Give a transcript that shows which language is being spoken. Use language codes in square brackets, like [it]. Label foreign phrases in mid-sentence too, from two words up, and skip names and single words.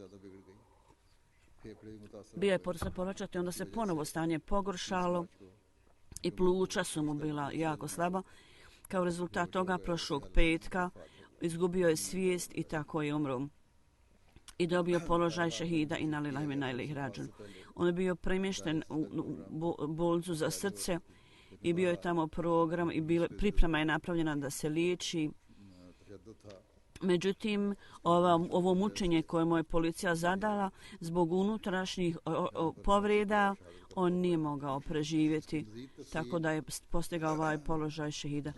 [bs] Bio je povraćati, onda se ponovo stanje pogoršalo i pluća su mu bila jako slaba. Kao rezultat toga prošlog petka izgubio je svijest i tako je umro. I dobio položaj šehida i [ar] إنا لله وإنا إليه راجعون. [bs] On je bio premješten u bolnicu za srce i bio je tamo program i priprema je napravljena da se liječi. Međutim, ovo mučenje koje mu je policija zadala zbog unutrašnjih povreda, on nije mogao preživjeti, tako da je postigao ovaj položaj šehida.